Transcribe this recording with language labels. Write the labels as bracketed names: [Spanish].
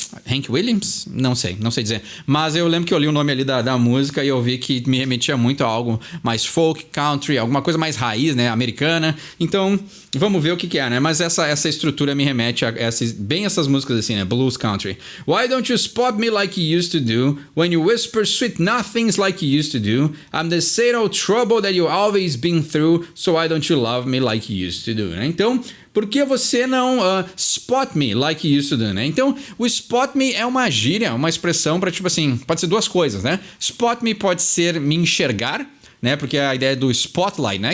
[Portuguese] Hank Williams? Não sei dizer. Mas eu lembro que eu li o nome ali da música e eu vi que me remetia muito a algo mais folk, country, alguma coisa mais raiz, né? Americana. Então, vamos ver o que é, né? Mas essa estrutura me remete a essas músicas assim, né? Blues, country. [English] Why don't you spot me like you used to do? When you whisper sweet nothings like you used to do? I'm the same old trouble that you always been through, so why don't you love me like you used to do, né? [Portuguese] Então, por que você não [English] spot me like you used to do, né? [Portuguese] Então, o spot me é uma gíria, uma expressão para tipo assim, pode ser duas coisas, né? Spot me pode ser me enxergar, né? Porque a ideia do spotlight, né?